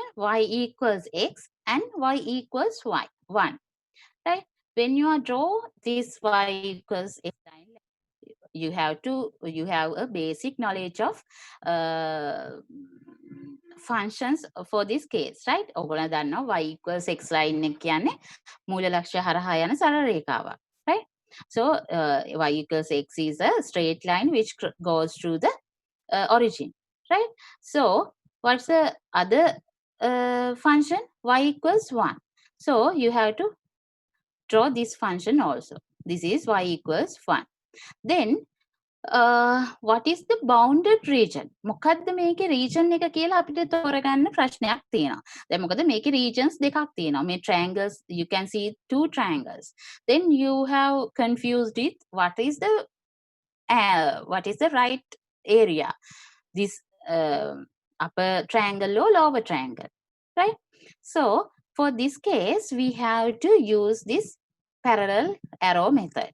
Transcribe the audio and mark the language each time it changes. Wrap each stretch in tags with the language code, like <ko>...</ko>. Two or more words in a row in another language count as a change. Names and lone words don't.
<en>Y equals x and y equals y, 1, right? When you are draw this y equals x line, you have a basic knowledge of functions for this case, right?</en> <si>ඔයගොල්ලෝ දන්නවා</si> <en>y equals x line</en> <si>එක කියන්නේ මූල ලක්ෂ්‍ය හරහා යන සරල රේඛාවක්, right?</si> <en>So y equals x is a straight line which goes through the origin, right? So what's the other function? Y equals 1. So you have to draw this function also. This is y equals 1. Then what is the bounded region?</en> <si>මොකද්ද මේකේ region එක කියලා අපිට තෝරගන්න ප්‍රශ්නයක් තියෙනවා. දැන් මොකද මේකේ regions දෙකක් තියෙනවා.</si> <en>මේ triangles, you can see two triangles. Then you have confused it. What is the right area? This upper triangle or lower triangle, right? So for this case, we have to use this parallel arrow method.</en>